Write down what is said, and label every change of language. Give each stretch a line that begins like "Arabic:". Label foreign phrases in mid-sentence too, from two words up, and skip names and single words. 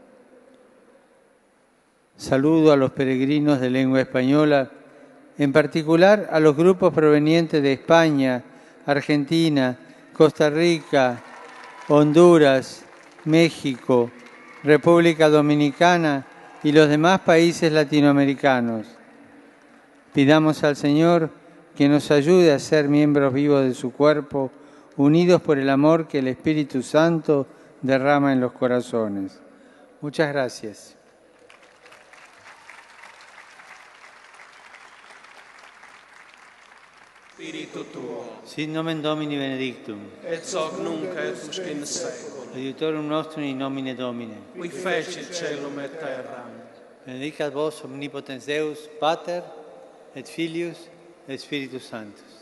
Spanish: Saludo a los peregrinos de lengua española, en particular a los grupos provenientes de España, Argentina, Costa Rica, Honduras, México, República Dominicana y los demás países latinoamericanos. Pidamos al Señor que nos ayude a ser miembros vivos de su cuerpo, unidos por el amor que el Espíritu Santo derrama en los corazones. Muchas gracias.
Latin: Spiritu tuo, Sit nomen Domini benedictum. et hoc nunc et usque in seculum. Aiutorium nostrum in nomine Domini. Qui feci celum et terram. Benedicat vos omnipotens Deus, Pater, et Filius, et Spiritus Sanctus.